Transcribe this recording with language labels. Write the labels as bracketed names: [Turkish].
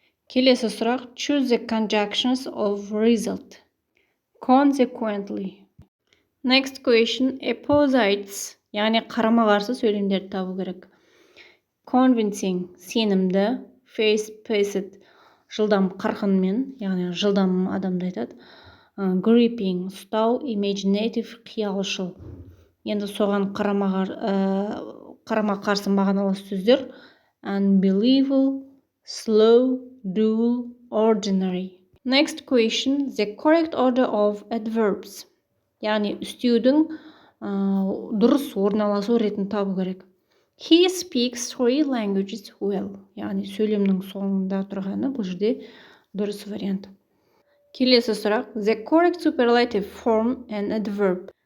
[Kazakh] Келесі сұрақ: [English] choose the conjunctions of result. Consequently. Next question: opposites, [Kazakh] яғни қарама-қарсы сөйлемдерді табу керек. Convincing, сенімді, fast-paced, жылдам қарқынмен, яғни жылдам адамды айтады. Gripping, ұстау, imaginative, қиялшыл. Енді соған қарама-қарсы мағыналы сөздер: unbelievable, slow, dull, ordinary. [English] Next question: the correct order of adverbs. [Kazakh] Яғни үстеудің дұрыс орналасу ретін табу керек. [English] He speaks 3 languages well. [Kazakh] Яғни сөйлемнің соңында тұрғаны бұл жерде дұрыс вариант. Келесі сұрақ: [English] the correct superlative form and adverb.